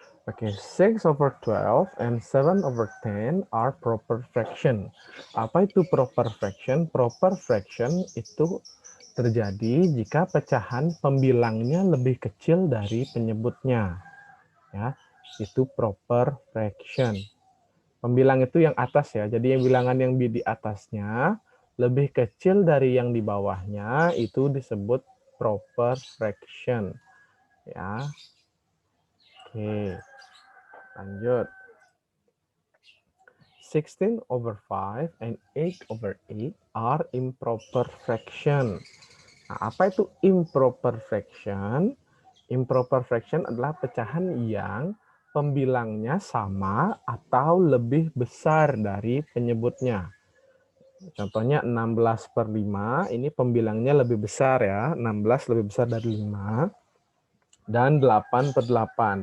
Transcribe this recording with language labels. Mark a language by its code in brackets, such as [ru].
[en] Oke, 6/12 and 7/10 are proper fraction. [id] Apa itu proper fraction? Proper fraction itu terjadi jika pecahan pembilangnya lebih kecil dari penyebutnya. Ya, itu proper fraction. Pembilang itu yang atas ya. Jadi yang bilangan yang di atasnya lebih kecil dari yang di bawahnya itu disebut proper fraction. Ya. Oke. Lanjut. [en] 16/5 and 8/8 are improper fraction. [id] Nah, apa itu improper fraction? Improper fraction adalah pecahan yang pembilangnya sama atau lebih besar dari penyebutnya. Contohnya 16 per 5, ini pembilangnya lebih besar ya. 16 lebih besar dari 5. Dan 8 per 8.